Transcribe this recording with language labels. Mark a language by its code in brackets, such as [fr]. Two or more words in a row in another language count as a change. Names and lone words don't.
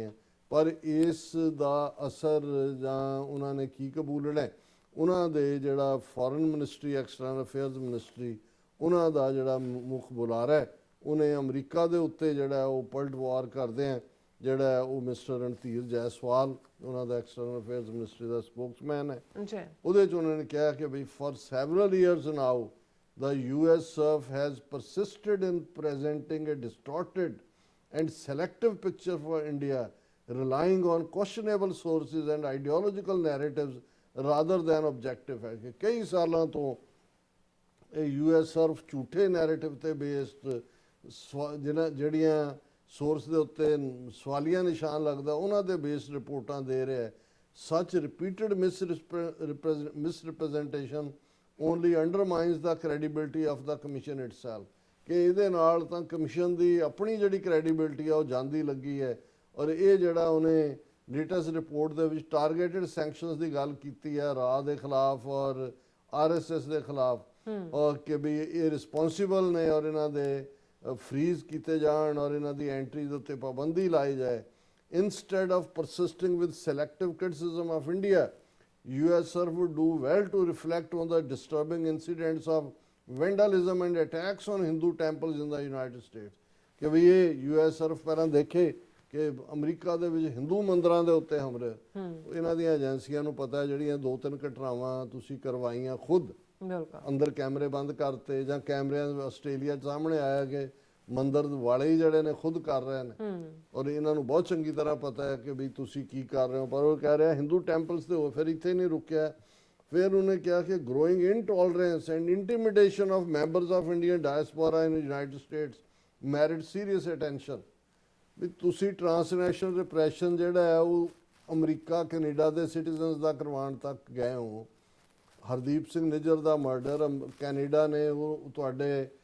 [pa] ਪਰ ਇਸ ਦਾ ਅਸਰ ਜਾਂ ਉਹਨਾਂ ਨੇ ਕੀ ਕਬੂਲਣਾ, ਉਹਨਾਂ ਦੇ ਜਿਹੜਾ [en] foreign ministry external affairs ministry [pa] ਉਹਨਾਂ ਦਾ ਜਿਹੜਾ ਮੁੱਖ ਬੁਲਾਰਾ ਹੈ ਉਹਨੇ ਅਮਰੀਕਾ ਦੇ ਉੱਤੇ ਜਿਹੜਾ ਉਹ ਪਲਟ ਵਾਰ ਕਰਦੇ ਆ ਜਿਹੜਾ ਉਹ ਮਿਸਟਰ ਰਣਧੀਰ ਜੈਸਵਾਲ ਉਹਨਾਂ ਦਾ [en] external affairs ministry [pa] ਦਾ ਸਪੋਕਸਮੈਨ ਹੈ ਜੀ ਉਹਦੇ 'ਚ ਉਹਨਾਂ ਨੇ ਕਿਹਾ ਕਿ ਬਈ [en] for several years now the US SURF has persisted in presenting a distorted and selective picture for India, relying on questionable sources and ideological narratives rather than objective [pa] ਹੈ ਕਿ ਕਈ ਸਾਲਾਂ ਤੋਂ ਇਹ US SURF ਝੂਠੇ ਨੈਰੇਟਿਵ ਤੇ ਬੇਸਡ ਜਿਹੜੀਆਂ ਸੋਰਸ ਦੇ ਉੱਤੇ ਸਵਾਲੀਆ ਨਿਸ਼ਾਨ ਲੱਗਦਾ ਉਹਨਾਂ ਦੇ ਬੇਸਡ ਰਿਪੋਰਟਾਂ ਦੇ ਰਿਹਾ ਹੈ [en] such repeated misrepresentation only undermines the credibility of the commission itself [pa] ਕਿ ਇਹਦੇ ਨਾਲ ਤਾਂ ਕਮਿਸ਼ਨ ਦੀ ਆਪਣੀ ਜਿਹੜੀ ਕ੍ਰੈਡੀਬਿਲਟੀ ਆ ਉਹ ਜਾਂਦੀ ਲੱਗੀ ਹੈ ਔਰ ਇਹ ਜਿਹੜਾ ਉਹਨੇ ਲੇਟੈਸਟ ਰਿਪੋਰਟ ਦੇ ਵਿੱਚ [en] targeted sanctions [pa] ਦੀ ਗੱਲ ਕੀਤੀ ਹੈ ਰਾਹ ਦੇ ਖਿਲਾਫ ਔਰ ਆਰਐਸਐਸ ਦੇ ਖਿਲਾਫ ਔਰ ਕਿ ਵੀ ਇਹ ਰਿਸਪੌਂਸਿਬਲ ਨੇ ਔਰ ਇਹਨਾਂ ਦੇ ਫਰੀਜ਼ ਕੀਤੇ ਜਾਣ ਔਰ ਇਹਨਾਂ ਦੀ ਐਂਟਰੀ ਦੇ ਉੱਤੇ ਪਾਬੰਦੀ ਲਾਈ ਜਾਏ [en] instead of persisting with selective criticism of India US SURF would do well to reflect on the disturbing incidents of vandalism and attacks on Hindu temples in the United States [pa] ਕਿ ਵੀ ਇਹ US SURF ਪਹਿਲਾਂ ਦੇਖੇ ਕਿ ਅਮਰੀਕਾ ਦੇ ਵਿੱਚ ਹਿੰਦੂ ਮੰਦਰਾਂ ਦੇ ਉੱਤੇ ਹਮਲੇ ਇਹਨਾਂ ਦੀਆਂ ਏਜੰਸੀਆਂ ਨੂੰ ਪਤਾ ਹੈ ਜਿਹੜੀਆਂ 2-3 ਘਟਨਾਵਾਂ ਤੁਸੀਂ ਕਰਵਾਈਆਂ ਖੁਦ ਅੰਦਰ ਕੈਮਰੇ ਬੰਦ ਕਰਤੇ ਜਾਂ ਕੈਮਰਿਆਂ ਆਸਟ੍ਰੇਲੀਆ 'ਚ ਸਾਹਮਣੇ ਆਇਆ ਕਿ ਮੰਦਰ ਵਾਲੇ ਹੀ ਜਿਹੜੇ ਨੇ ਖੁਦ ਕਰ ਰਹੇ ਨੇ ਔਰ ਇਹਨਾਂ ਨੂੰ ਬਹੁਤ ਚੰਗੀ ਤਰ੍ਹਾਂ ਪਤਾ ਹੈ ਕਿ ਵੀ ਤੁਸੀਂ ਕੀ ਕਰ ਰਹੇ ਹੋ ਪਰ ਉਹ ਕਹਿ ਰਿਹਾ [en] Hindu temples [pa] ਤੇ ਹੋ ਫਿਰ ਇੱਥੇ ਨਹੀਂ ਰੁਕਿਆ ਫਿਰ ਉਹਨੇ ਕਿਹਾ ਕਿ [en] growing intolerance and intimidation of members of Indian diaspora in United States merit serious attention [pa] ਵੀ ਤੁਸੀਂ [en] transnational repression [pa] ਜਿਹੜਾ ਹੈ ਉਹ ਅਮਰੀਕਾ ਕੈਨੇਡਾ ਦੇ ਸਿਟੀਜ਼ਨਸ ਦਾ ਕਰਵਾਉਣ ਤੱਕ ਗਏ ਹੋ ਹਰਦੀਪ ਸਿੰਘ ਨਿੱਜਰ ਦਾ ਮਰਡਰ ਕੈਨੇਡਾ ਨੇ ਉਹ ਤੁਹਾਡੇ